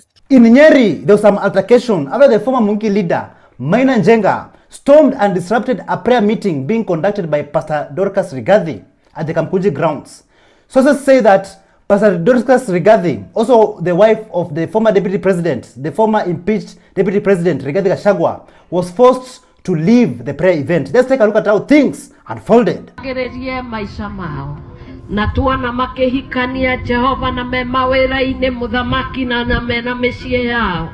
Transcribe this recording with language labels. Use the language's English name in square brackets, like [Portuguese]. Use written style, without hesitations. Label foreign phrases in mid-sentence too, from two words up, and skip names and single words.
[English] In Nyeri, there was some altercation after the former Monkey leader, Maina Njenga, stormed and disrupted a prayer meeting being conducted by Pastor Dorcas Rigathi at the Kamkuji grounds. Sources say that Pastor Dorcas Rigathi, also the wife of the former deputy president, the former impeached deputy president Rigathi Gachagua, was forced to leave the prayer event. Let's take a look at how things unfolded. [Kikuyu] Na tuana makehikania Jehova na mema wera-ini muthamaki na mena mĩciĩ yao.